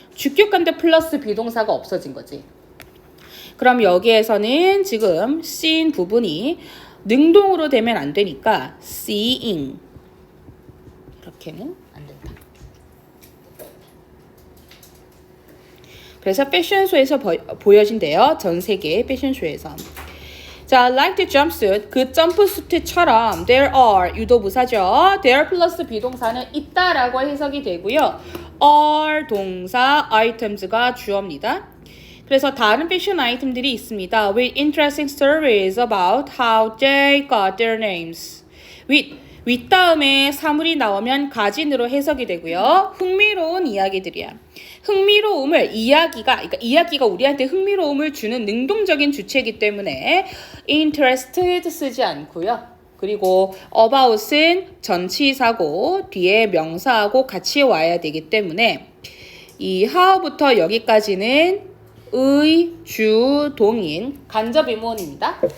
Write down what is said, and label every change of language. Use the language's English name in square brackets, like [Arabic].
[Korean] 주격관대 플러스 비동사가 없어진 거지. 그럼 여기에서는 지금 seen 부분이 능동으로 되면 안 되니까 seeing. 이렇게는 안 된다. 그래서 패션쇼에서 보여진대요. 전 세계 패션쇼에서. 자, [English] like the jumpsuit, [Korean] 그 점프수트처럼 there are, 유도부사죠. there 플러스 비동사는 있다라고 해석이 되고요. are 동사, items가 주어입니다. 그래서 다른 패션 아이템들이 있습니다. [English] with interesting stories about how they got their names. [Korean] with 다음에 사물이 나오면 가진으로 해석이 되고요. 흥미로운 이야기들이야. 흥미로움을 그러니까 이야기가 우리한테 흥미로움을 주는 능동적인 주체이기 때문에 interested 쓰지 않고요. 그리고 about은 전치사고 뒤에 명사하고 같이 와야 되기 때문에 이 how부터 여기까지는 의, 주, 동인, 간접 의문입니다.